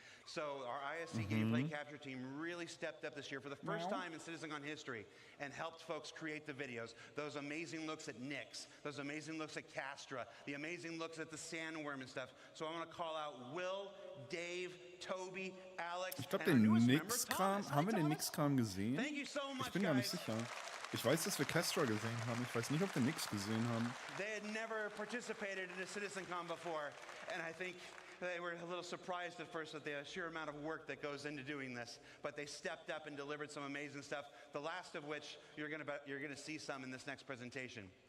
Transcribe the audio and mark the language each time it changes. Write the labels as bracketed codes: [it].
[en] So our ISC gameplay capture team really stepped up this year for the first time in Citizencon history and helped folks create the videos. Those amazing looks at Nyx, those amazing looks at Castra, the amazing looks at the sandworm and stuff. So I want to call out Will, Dave, Toby, Alex, [de] Ich glaube, den Nyx-Kram, haben wir den Nyx-Kram gesehen? Ich bin gar nicht sicher. Ich weiß, dass wir Castra gesehen haben. Ich weiß nicht, ob wir Nyx gesehen haben. [en] They had never participated in a Citizencon before, and I think they were a little surprised at first at the sheer amount of work that goes into doing this, but they stepped up and delivered some amazing stuff. The last of which you're going to see some in this next presentation.